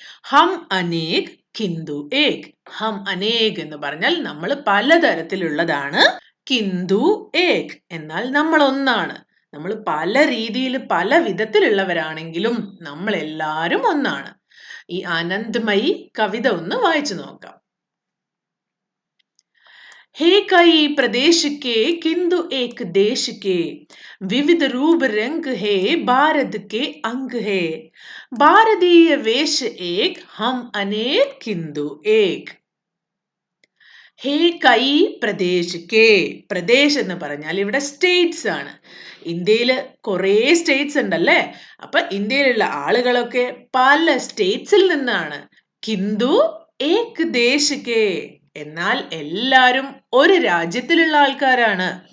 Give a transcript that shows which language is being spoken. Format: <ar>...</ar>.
<hi>ഹം അനേക് കിന്തു ഏക്.</hi> <ml>ഹം അനേക് എന്ന് പറഞ്ഞാൽ നമ്മൾ പലതരത്തിലുള്ളതാണ്.</ml> <hi>കിന്തു ഏക്</hi> <ml>എന്നാൽ നമ്മൾ ഒന്നാണ്. നമ്മൾ പല രീതിയിൽ പല വിധത്തിലുള്ളവരാണെങ്കിലും നമ്മൾ എല്ലാവരും ഒന്നാണ്. ഈ ആനന്ദമയി കവിത ഒന്ന് വായിച്ചു നോക്കാം.</ml> <hi>हे कई प्रदेश के किंतु एक देश के विविध रूप रंग है भारत के अंग है भारतीय वेश एक हम अनेक किंतु एक. ഹേ കൈ പ്രദേശ് കെ.</hi> <ml>പ്രദേശ് എന്ന് പറഞ്ഞാൽ ഇവിടെ സ്റ്റേറ്റ്സ് ആണ്. ഇന്ത്യയിൽ കുറേ സ്റ്റേറ്റ്സ് ഉണ്ടല്ലേ. അപ്പൊ ഇന്ത്യയിലുള്ള ആളുകളൊക്കെ പല സ്റ്റേറ്റ്സിൽ നിന്നാണ്.</ml> <hi>കിന്തു ഏക് ദേശ് കെ</hi> <ml>എന്നാൽ എല്ലാരും ഒരു രാജ്യത്തിലുള്ള ആൾക്കാരാണ്.</ml>